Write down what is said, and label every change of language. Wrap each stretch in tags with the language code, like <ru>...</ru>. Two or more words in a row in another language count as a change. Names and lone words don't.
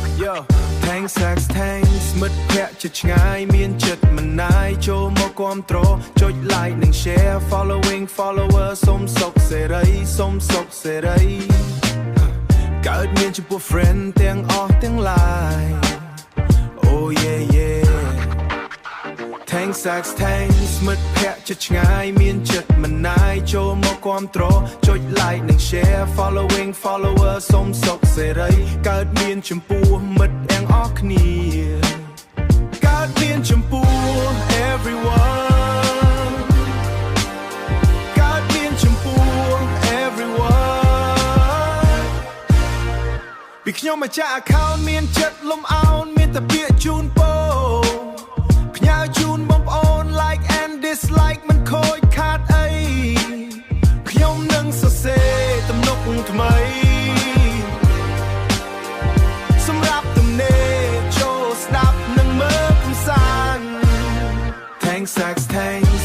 <en>Yo Thanks Thanks Thanks</en> <km>មិត្តភក្តិជិតឆ្ងាយមានចិត្តមិនណាយចូលមកគាំទ្រចុច like និង</km> <en>share following follower</en> <km>សុំសុខសេរីសុំសុខសេរីកើតមានចំពោះ friend ទាំងអស់ទាំងឡាយ</km> <en>Oh yeah yeah Thanks Thanks Thanks</en> <km>មិត្តភក្តិជិតឆ្ងាយមានចិត្តមិនណាយចូលមកគាំទ្រចុច like និង</km> <en>share following follower</en> <km>សុំសុខសេរីកើតមានចំពោះមិត្តទាំងអស់គ្នាកើតមានចំពោះ everyone កើតមានចំពោះ everyone ពីខ្ញុំម្ចាស់ account មានចិត្តលំអោនមានតែពាក្យជូនពរផ្ញើជូនបងប្អូន</km> <en>like and dislike</en> <km>មិនខូចខាតអីខ្ញុំនឹងសរសេរទំនុកថ្មី សម្រាប់ទំនេរចូលស្ដាប់និងមើលកំសាន្ត</km> <en>Thanks Thanks Thanks</en>